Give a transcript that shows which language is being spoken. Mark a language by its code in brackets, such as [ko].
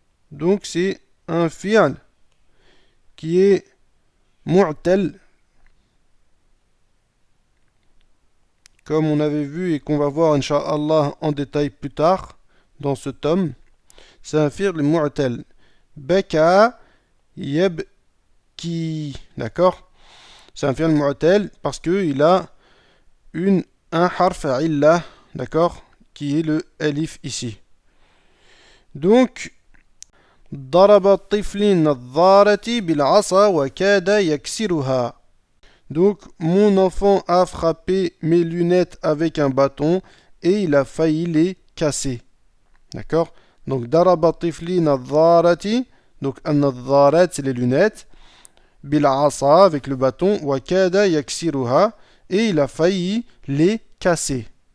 [fr] Donc c'est un fi'l qui est mu'tal, comme on avait vu et qu'on va voir incha'Allah en détail plus tard dans ce tome. C'est un fi'l mu'tal. Baka yabki. D'accord? C'est un fi'l mu'tal parce qu'il a un harf illa, d'accord? Qui est le alif ici. [ar] Donc, ضرب الطفل النظارة بالعصا وكاد يكسرها. [fr] Donc, mon enfant a frappé mes lunettes avec un bâton et il a failli les casser. D'accord? Donc, [ar] daraba tifli nadharati, [fr] donc an-nadharat c'est les lunettes, bil asa avec le bâton, [ar] wa kada yaksiruha, [fr] et il a failli les casser.